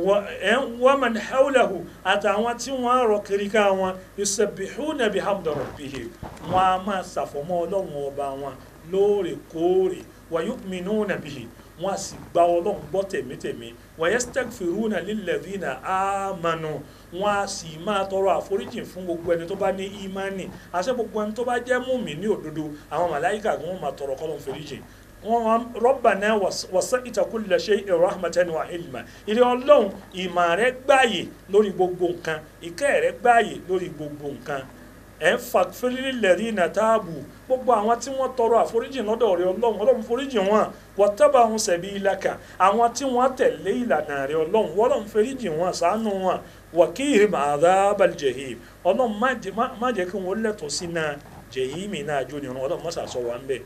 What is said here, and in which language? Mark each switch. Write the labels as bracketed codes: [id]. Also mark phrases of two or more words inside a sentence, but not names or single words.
[ar] ومن حوله [yo] àtàwọn tí wọ́n rọ kiriká wọn [ar] يسبحون بحمد ربهم [yo] wọn a máa ṣàfọ̀mọ́ ọlọ́run ọba wọn lóòrèkóòrè [ar] ويؤمنون به [yo] wọn a sì gba ọlọ́run gbọ́ tẹ̀mítẹ̀mí [ar] ويستغفرون للذين آمنوا [yo] wọn a sì máa tọrọ àforíjì fún gbogbo ẹni tó bá ní ìmánì àṣẹ gbogbo ẹni tó bá jẹ́ mùmínì òdodo àwọn màláíkà wọn máa tọrọ kọ́lọ́run foríjì [ar] ربنا وسعت كل شيء رحمة وعلما [yo] ìrẹ́ ọlọ́run ìmọ̀ rẹ̀ gbáàyè lórí gbogbo nǹkan ìkẹ́ rẹ̀ gbáàyè lórí gbogbo nǹkan [ar] فاغفر للذين تابوا [yo] gbogbo àwọn tí wọ́n tọrọ àforíjì lọ́dọ̀ rẹ̀ ọlọ́run foríjì wọn [ar] واتبعوا سبيلك [yo] àwọn tí wọ́n tẹ̀lé ìlànà rẹ̀ ọlọ́run foríjì wọn ṣàánú wọn [ar] وقهم عذاب الجحيم [yo] ọlọ́run má jẹ́ kí wọ́n lẹ́tọ̀ọ́ sí náà jahimi náà jó ni ọlọ́run mọ́sà sọ wà ń bẹ̀